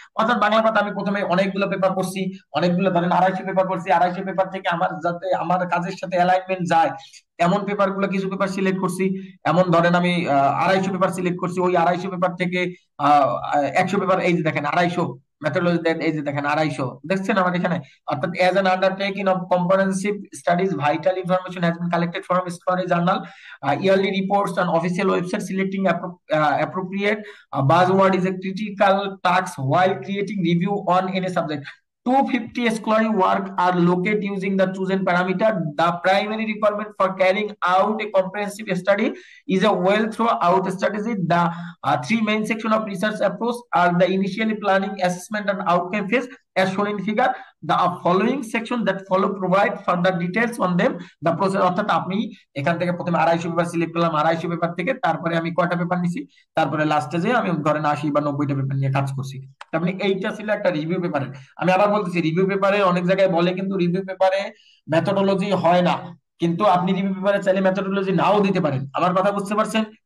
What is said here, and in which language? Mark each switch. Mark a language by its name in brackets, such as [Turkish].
[Bangla] অর্থাৎ বাংলা কথা আমি প্রথমে অনেকগুলো পেপার পড়ছি, অনেকগুলো ধরেন 250 পেপার পড়ছি, 250 পেপার থেকে আমার যাতে আমার কাজের সাথে অ্যালাইনমেন্ট যায় এমন পেপার গুলো কিছু পেপার সিলেক্ট করছি। এমন ধরেন আমি 250 পেপার সিলেক্ট করছি, ওই 250 পেপার থেকে 100 পেপার, এই যে দেখেন 250 মেথোডোলজি, এই যে দেখেন 250 দেখছেন আমার এখানে। অর্থাৎ [English] As an undertaking of comprehensive studies vital information has been collected from story journal, yearly reports on official website, selecting appropriate buzzword is a critical task while creating review on any subject. 250 scholarly work are located using the chosen parameter. The primary requirement for carrying out a comprehensive study is a well thought out strategy. The three main sections of research approach are the initially planning, assessment, and outcome phase, as shown in figure. The following section that follow provide further details on them. The process, [Bangla] অর্থাৎ আপনি এখান থেকে প্রথমে 250 paper select করলাম, 250 paper থেকে তারপরে আমি কয়টা পেপার নিছি, তারপরে লাস্টে যে আমি ধরেন 80 বা 90টা পেপার নিয়ে কাজ করছি। তার মানে এইটা ছিল একটা রিভিউ পেপারে। আমি আবার বলতেছি রিভিউ পেপারে অনেক জায়গায় বলে কিন্তু রিভিউ পেপারে মেথোডোলজি হয় না, কিন্তু আপনি রিভিউ পেপারে চাইলে মেথোডোলজি নাও দিতে পারেন। আমার কথা বুঝতে পারছেন?